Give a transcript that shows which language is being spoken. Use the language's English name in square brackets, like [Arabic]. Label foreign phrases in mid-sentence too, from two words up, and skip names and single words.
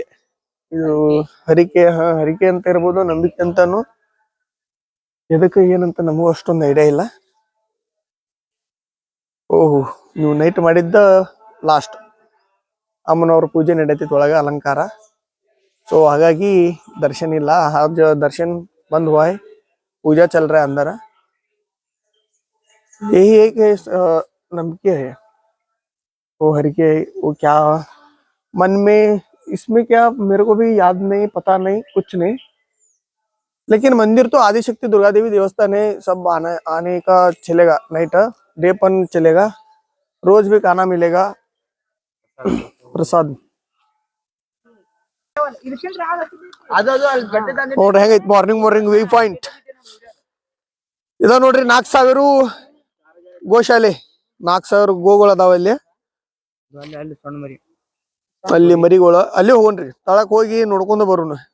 [Kannada] ಇದು ಹರಿಕೆ ಅಂತ ಇರ್ಬೋದು, ನಂಬಿಕೆ ಅಂತಾನು. ಎದಕ್ಕೆ ಏನಂತ ನಮಗೂ ಅಷ್ಟೊಂದು ಐಡಿಯಾ ಇಲ್ಲ. ಓಹೋ, ನೀವು ನೈಟ್ ಮಾಡಿದ್ದ ಲಾಸ್ಟ್ ಅಮ್ಮನವ್ರ ಪೂಜೆ ನಡೀತಿತ್ತು ಒಳಗ, ಅಲಂಕಾರ. ಸೊ ಹಾಗಾಗಿ दर्शन ಇಲ್ಲ. [Hindi] आज दर्शन बंद हुआ है, पूजा चल रहा है अंदर. यही एक नंबिके है. वो हरिके, वो क्या मन में, इसमें क्या मेरे को भी याद नहीं, पता नहीं, कुछ नहीं. लेकिन मंदिर तो आदिशक्ति दुर्गा देवी देवस्थान है. सब आने का चलेगा. [English] night day [Hindi] पन चलेगा, रोज भी खाना मिलेगा, प्रसाद. [Kannada] ನೋಡ್ರಿ ಹೆಂಗೈತಿ [English] morning view point. [Kannada] ಇದ ನೋಡ್ರಿ 4000 ಗೋಶಾಲೆ, 4000 ಗೋಗಳು ಅದಾವ ಇಲ್ಲಿ. ಅಲ್ಲಿ ಮರಿಗಳು. ಅಲ್ಲಿ ಹೋಗೋಣ್ರಿ, ತಳಕ್ ಹೋಗಿ ನೋಡ್ಕೊಂಡು ಬರೋಣ.